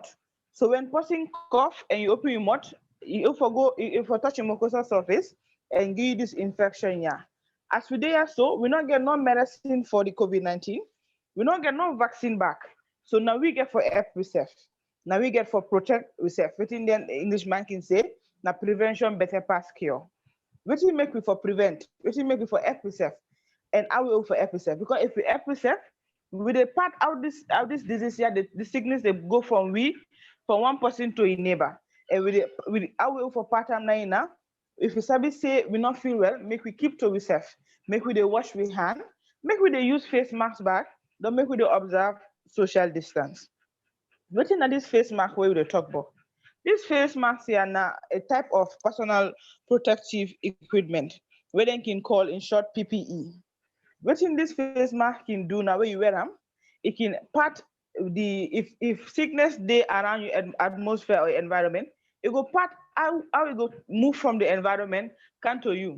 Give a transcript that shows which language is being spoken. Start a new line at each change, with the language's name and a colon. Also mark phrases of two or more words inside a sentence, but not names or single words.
Nigerian Pidgin: So when person cough and you open your mouth, you forgo if you touch your mucosal surface and give you this infection here. As we do so, we not get no medicine for the COVID-19, we not get no vaccine back. So now we get for help ourselves. Now we get for protect ourselves. Within the English man can say, na prevention better pass cure. Wetin make we for prevent, wetin make we for help yourself, and how we for help yourself. Because if we help yourself, we dey part out this disease here, the sickness they go from one person to a neighbor. And we how we for part am now. If we sabi say we not feel well, make we keep to ourselves. Make we dey wash we hand, make we dey use face mask back, don't make we dey observe social distance. Wetin na this face mask wey we dey talk about? This face mask here na a type of personal protective equipment wey dem can call in short PPE. Wetin this face mask can do now when you wear am, it can part the if sickness dey around you atmosphere or environment, it go part how it go move from the environment come to you.